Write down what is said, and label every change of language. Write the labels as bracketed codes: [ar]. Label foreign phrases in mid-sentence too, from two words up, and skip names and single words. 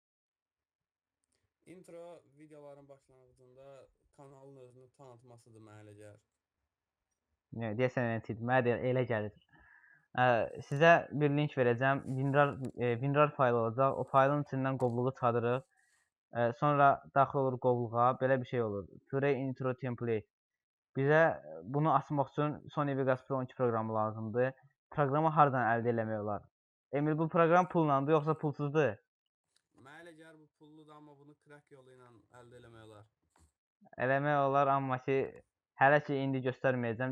[az] Intro videoların başlanğıcında kanalın özünü tanıtmasıdır mənə elə gəlir. Deyəsən mənə elə gəlir. Sizə bir link verəcəm. WinRAR faylı olacaq. O faylın içindən qovluğu çıxarırıq. Sonra daxil olur qovluğa. Belə bir şey olur. [en] Create intro template. [az] Bizə bunu açmaq üçün Sony Vegas Pro 12 proqramı lazımdır. Proqramı hardan əldə etmək olar? Emil, bu proqram pullandı yoxsa pulsuzdur? Mənə elə gəlir bu pulludur, amma bunu crack yolu ilə əldə etmək olar. Eləmək olar, amma ki hələ ki indi göstərməyəcəm.